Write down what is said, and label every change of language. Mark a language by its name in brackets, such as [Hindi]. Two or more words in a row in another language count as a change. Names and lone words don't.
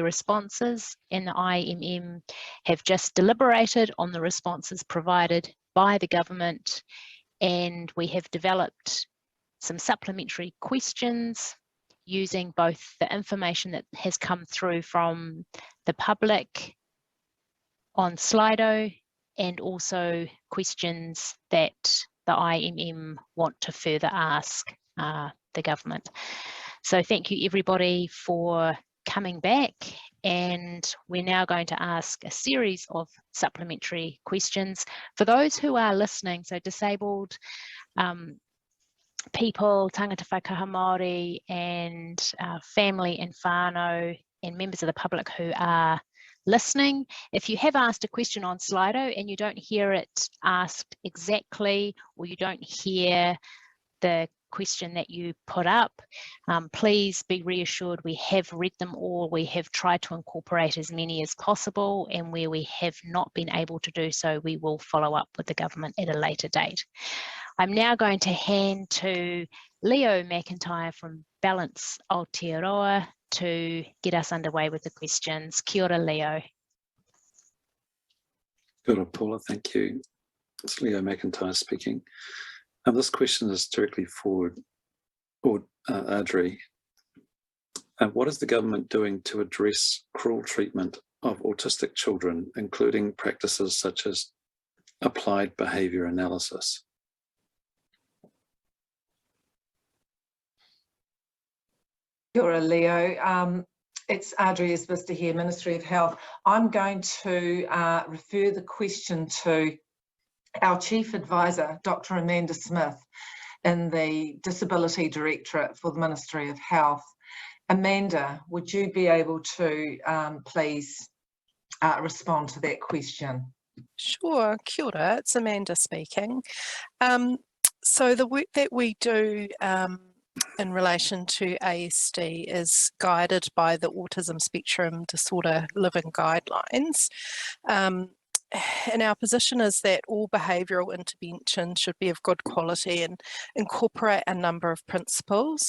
[English] responses, and the IMM have just deliberated on the responses provided by the government, and we have developed some supplementary questions using both the information that has come through from the public on Slido and also questions that the IMM want to further ask the government. So thank you everybody for coming back, and we're now going to ask a series of supplementary questions. For those who are listening, so disabled people, [Māori] tangata whakaha Māori, [English] and family and whānau, and members of the public who are listening, if you have asked a question on Slido and you don't hear it asked exactly, or you don't hear the question that you put up, please be reassured we have read them all. We have tried to incorporate as many as possible, and where we have not been able to do so, we will follow up with the government at a later date. I'm now going to hand to Leo Mcintyre from Balance Aotearoa to get us underway with the questions. [Māori] Kia ora, Leo. Kia ora, Paula, [English] thank you. It's Leo Mcintyre speaking. This question is directly for Audrey. What is the government doing to address cruel treatment of autistic children, including practices such as applied behaviour analysis? [Māori] Kia ora, Leo. [English] It's Audrey Isbista here, Ministry of Health. I'm going to refer the question to our Chief Advisor, Dr. Amanda Smith, in the Disability Directorate for the Ministry of Health. Amanda, would you be able to please respond to that question? Sure, [Māori] kia ora, [English] it's Amanda speaking. So the work that we do in relation to ASD is guided by the Autism Spectrum Disorder Living Guidelines. And our position is that all behavioural intervention should be of good quality and incorporate a number of principles.